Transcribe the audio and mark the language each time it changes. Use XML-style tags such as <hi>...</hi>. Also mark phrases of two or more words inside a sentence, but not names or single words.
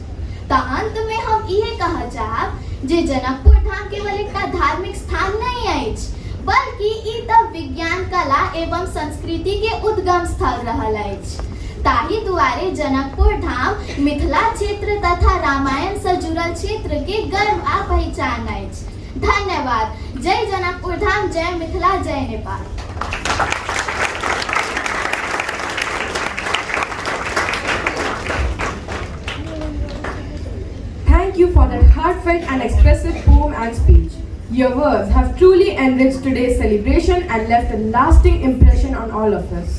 <mai>त अंत में हम इहे कहऽ चाहब जे जनकपुर धाम केवल एकटा धार्मिक स्थान नहीं अछि बल्कि ई त विज्ञान, कला एवं संस्कृति के उद्गम स्थल रहल अछि। ताहि दुआरे जनकपुर धाम मिथिला क्षेत्र तथा रामायण से जुड़ल क्षेत्र के गर्व आ पहचान अछि। धन्यवाद। जय जनकपुर धाम, जय मिथिला, जय नेपाल।</mai> <en>Thank you for that heartfelt and expressive poem and speech. Your words have truly enriched today's celebration and left a lasting impression on all of us.</en>